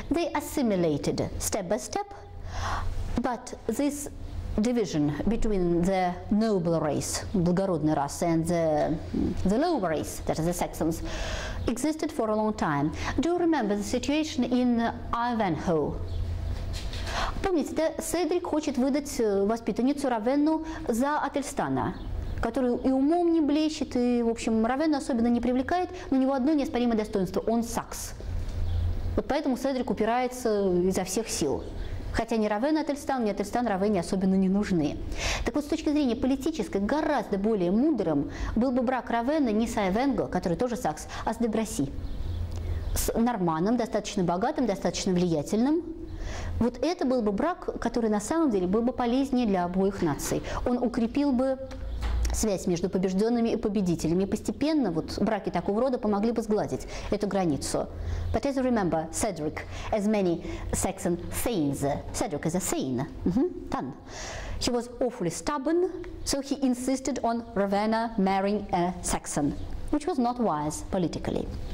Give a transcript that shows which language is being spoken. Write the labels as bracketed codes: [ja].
[en] They assimilated step by step, but this division between the noble race, [ru] благородная раса, [en] and the lower race, that is the Saxons, existed for a long time. Do you remember the situation in Ivanhoe? [ru] Помните, да, Седрик хочет выдать воспитанницу Равенну за Ательстана, который и умом не блещет, и, в общем, Равенну особенно не привлекает, но у него одно неоспоримое достоинство – он сакс. Вот поэтому Седрик упирается изо всех сил. Хотя ни Равен, ни Ательстан Равенне особенно не нужны. Так вот, с точки зрения политической, гораздо более мудрым был бы брак Равена не с Айвенго, который тоже сакс, а с де Браси. С норманном, достаточно богатым, достаточно влиятельным. Вот это был бы брак, который на самом деле был бы полезнее для обоих наций. Он укрепил бы связь между побежденными и победителями. И постепенно вот браки такого рода помогли бы сгладить эту границу. [en] But as you remember, Cedric, as many Saxon thanes, Cedric is a thane, Tan. He was awfully stubborn, so he insisted on Ravenna marrying a Saxon, which was not wise politically.